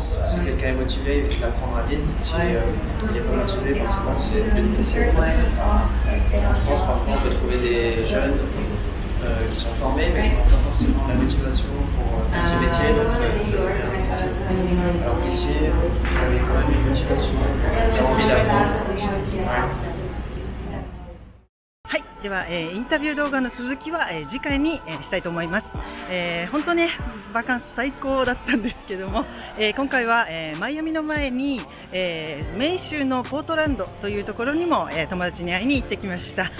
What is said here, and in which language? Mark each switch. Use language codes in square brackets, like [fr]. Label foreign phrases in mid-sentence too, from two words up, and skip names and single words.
[fr] Si quelqu'un est motivé, il l'apprendra vite. Si il n'est pas motivé, forcément c'est plus difficile. En France, parfois, on peut trouver des jeunes qui sont formés, mais qui n'ont pas forcément la motivation pour ce métier, donc ça devient difficile. Alors qu'ici, vous avez quand même une motivation, j'ai envie d'apprendre. [ja] はい、では、インタビュー動画の続きは、次回に、したいと思います。本当ね、バカンス最高だったんですけども、今回は、マイアミの前に、メイン州のポートランドというところにも、友達に会いに行ってきました。